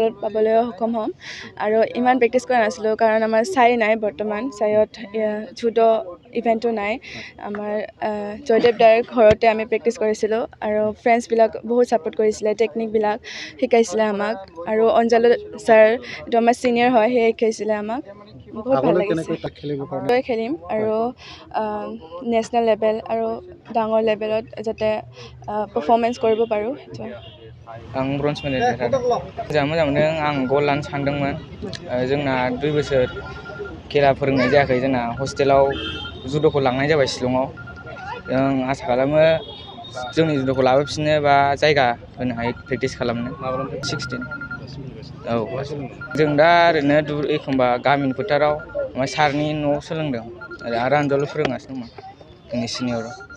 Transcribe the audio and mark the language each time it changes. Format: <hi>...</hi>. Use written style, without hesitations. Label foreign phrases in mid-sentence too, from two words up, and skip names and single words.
<as>পাবলৈ সক্ষম হ'ম আৰু ইমান প্ৰেক্টিচ কৰা নাছিলোঁ কাৰণ আমাৰ ছাই নাই বৰ্তমান ছাইত জুডো ইভেণ্টো নাই আমাৰ জয়দেৱ দাৰ ঘৰতে আমি প্ৰেক্টিচ কৰিছিলোঁ আৰু ফ্ৰেণ্ডছবিলাক বহুত ছাপোৰ্ট কৰিছিলে টেকনিকবিলাক শিকাইছিলে আমাক আৰু অঞ্জালু ছাৰ এইটো আমাৰ ছিনিয়ৰ হয় সেয়ে শিকাইছিলে আমাক বহুত ভাল লাগিছে খেলিম আৰু</as> <en>national level</en> <as>আৰু ডাঙৰ লেভেলত যাতে পাৰফৰ্মেঞ্চ কৰিব পাৰোঁ সেইটোৱে</as> <brx>आं</brx> <en>bronze medal</en> <brx>देरहादों मोजां मोनदों आं ग'ल्ड लानो सानदोंमोन जोंना 2 बोसोर खेला फोरोंनाय जायाखै जोंना हस्टेलाव जुड'खौ लांनाय जाबाय शिलंआव जों आसा खालामो जोंनि जुड'खौ लाबोफिननो बा जायगा होनो हायो प्रेक्टिस खालामनो 16 औ जों दा ओरैनो एखमबा गामिनि फोथाराव सारनि न'आव सोलोंदों आरो आनजालु फोरोंगासिनो दंमोन जोंनि सिनियराव</brx>